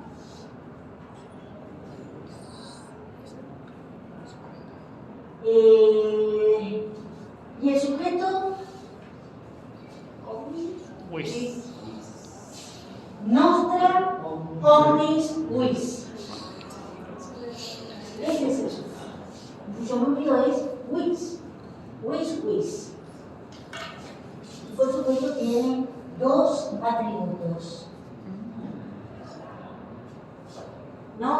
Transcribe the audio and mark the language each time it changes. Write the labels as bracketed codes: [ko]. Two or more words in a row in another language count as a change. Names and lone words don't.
[es] ¿Y el sujeto? Vis. [la] Nostra omnis vis. [es] Ese es el sujeto. Cuyo núcleo es vis. Vis. Y por supuesto tiene dos atributos. ¿No?